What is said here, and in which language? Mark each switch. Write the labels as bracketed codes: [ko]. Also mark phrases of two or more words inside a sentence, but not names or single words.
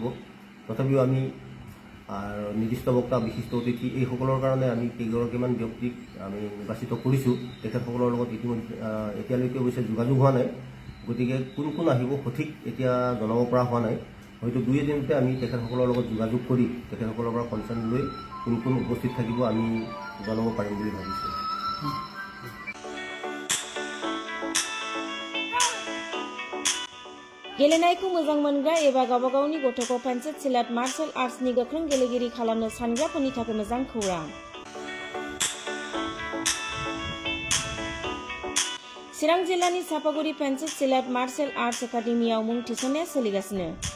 [as] তথাপিও আমি নিৰ্দিষ্ট বক্তা, বিশিষ্ট অতিথি এইসকলৰ কাৰণে আমি কেইগৰাকীমান ব্যক্তিক আমি নিৰ্বাচিত কৰিছোঁ। তেখেতসকলৰ লগত এতিয়ালৈকে অৱশ্যে যোগাযোগ হোৱা নাই। গতিকে কোন কোন আহিব সঠিক এতিয়া জনাব পৰা হোৱা নাই। হয়তো 2 এদিনতে আমি তেখেতসকলৰ লগত যোগাযোগ কৰি তেখেতসকলৰ পৰা কনচাৰ্ণ লৈ কোন কোন উপস্থিত থাকিব আমি জনাব পাৰিম বুলি ভাবিছোঁ। [brx] गेलेनायखौ मोजां मोनग्रा एबा गावबा गावनि गथ'खौ पेन्सिल सिलाट मार्शल आर्ट्सनि गोख्रों गेलेगिरि खालामनो सानग्राफोरनि थाखाय मोजां खौरां। चिरां जिल्लानि सापागुरि पेन्सिल सिलाट मार्शल आर्ट्स एकाडेमियाव मुं थिसननाया सोलिगासिनो।